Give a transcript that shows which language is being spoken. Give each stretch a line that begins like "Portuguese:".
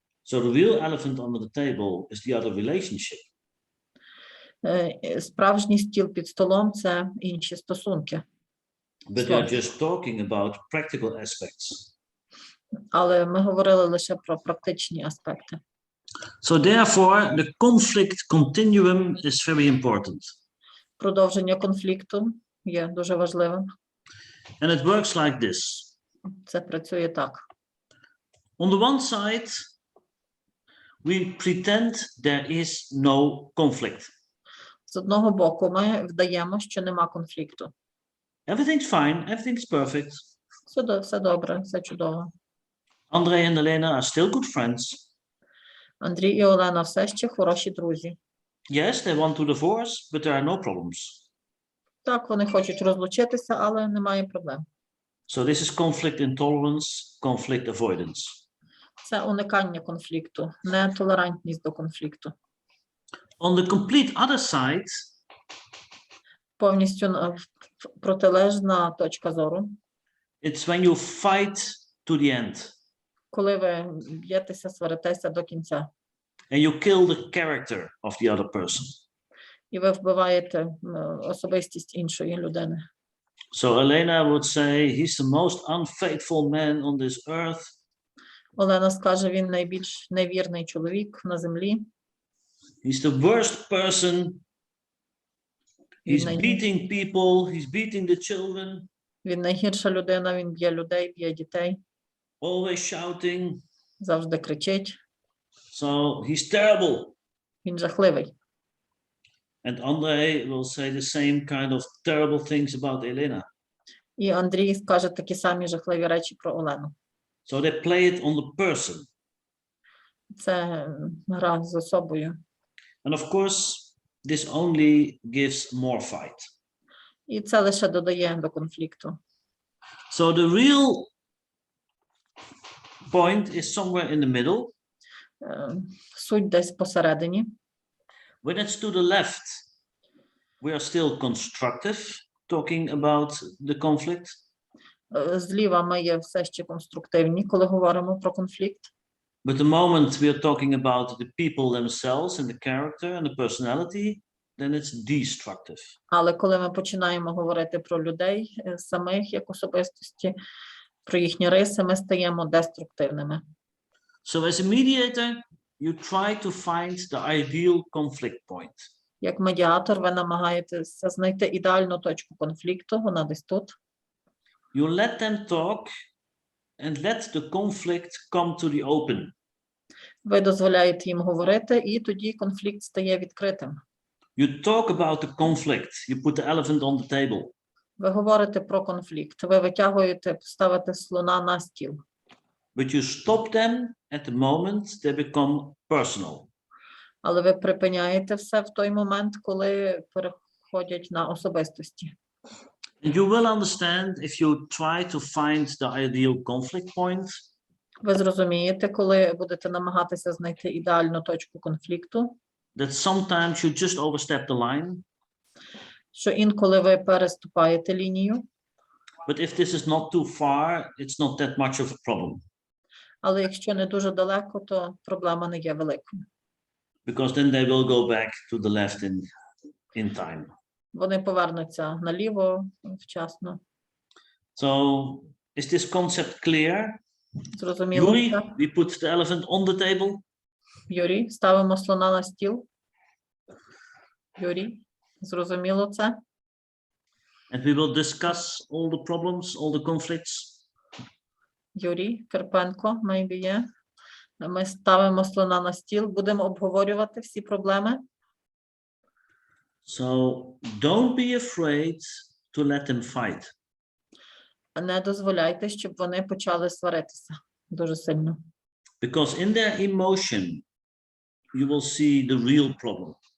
English: So the real elephant under the table is the other relationship.
Ukrainian: Справжній стіл під столом – це інші стосунки.
English: But they're just talking about practical aspects.
Ukrainian: Але ми говорили лише про практичні аспекти.
English: So therefore, the conflict continuum is very important.
Ukrainian: Продовження конфлікту є дуже важливим.
English: And it works like this.
Ukrainian: Це працює так.
English: On the one side, we pretend there is no conflict.
Ukrainian: З одного боку, ми вдаємо, що нема конфлікту.
English: Everything's fine, everything's perfect.
Ukrainian: Все добре, все чудово.
English: Andrei and Elena are still good friends.
Ukrainian: Андрій і Олена все ще хороші друзі.
English: Yes, they want to divorce, but there are no problems.
Ukrainian: Так, вони хочуть розлучитися, але немає проблем.
English: So this is conflict intolerance, conflict avoidance.
Ukrainian: Це уникання конфлікту, нетолерантність до конфлікту.
English: On the complete other side,
Ukrainian: повністю протилежна точка зору.
English: It's when you fight to the end.
Ukrainian: Коли ви б'єтеся, сваритеся до кінця.
English: And you kill the character of the other person.
Ukrainian: І ви вбиваєте особистість іншої людини.
English: So Elena would say, he's the most unfaithful man on this earth.
Ukrainian: Олена скаже, він найбільш невірний чоловік на землі.
English: He's the worst person. He's beating people, he's beating the children.
Ukrainian: Він найгірша людина, він б'є людей, б'є дітей.
English: Always shouting.
Ukrainian: Завжди кричить.
English: So he's terrible.
Ukrainian: Він жахливий.
English: And Andrei will say the same kind of terrible things about Elena.
Ukrainian: І Андрій скаже такі самі жахливі речі про Олену.
English: So they play it on the person.
Ukrainian: Це гра з особою.
English: And of course, this only gives more fight.
Ukrainian: І це лише додає до конфлікту.
English: So the real point is somewhere in the middle.
Ukrainian: Суть десь посередині.
English: When it's to the left, we are still constructive, talking about the conflict.
Ukrainian: Зліва ми є все ще конструктивні, коли говоримо про конфлікт.
English: But the moment we are talking about the people themselves and the character and the personality, then it's destructive.
Ukrainian: Але коли ми починаємо говорити про людей самих як особистості, про їхні риси, ми стаємо деструктивними.
English: So as a mediator, you try to find the ideal conflict point.
Ukrainian: Як медіатор, ви намагаєтеся знайти ідеальну точку конфлікту, вона десь тут.
English: You let them talk and let the conflict come to the open.
Ukrainian: Ви дозволяєте їм говорити, і тоді конфлікт стає відкритим.
English: You talk about the conflict. You put the elephant on the table.
Ukrainian: Ви говорите про конфлікт. Ви витягуєте, ставите слона на стіл.
English: But you stop them at the moment they become personal.
Ukrainian: Але ви припиняєте все в той момент, коли переходять на особистості.
English: And you will understand if you try to find the ideal conflict point.
Ukrainian: Ви зрозумієте, коли будете намагатися знайти ідеальну точку конфлікту,
English: That sometimes you just overstep the line.
Ukrainian: що інколи ви переступаєте лінію,
English: But if this is not too far, it's not that much of a problem.
Ukrainian: але якщо не дуже далеко, то проблема не є великою.
English: Because then they will go back to the left in time.
Ukrainian: Вони повернуться наліво вчасно.
English: So is this concept clear?
Ukrainian: Зрозуміло
English: Yuri,
Ukrainian: це?
English: we put the elephant on the table.
Ukrainian: Юрій, ставимо слона на стіл. Юрій, зрозуміло це?
English: And we will discuss all the problems, all the conflicts.
Ukrainian: Юрій Карпенко,
English: maybe
Ukrainian: є. Ми ставимо слона на стіл, будемо обговорювати всі проблеми.
English: So don't be afraid to let them fight.
Ukrainian: Не дозволяйте, щоб вони почали сваритися дуже сильно.
English: Because in their emotion, you will see the real problem.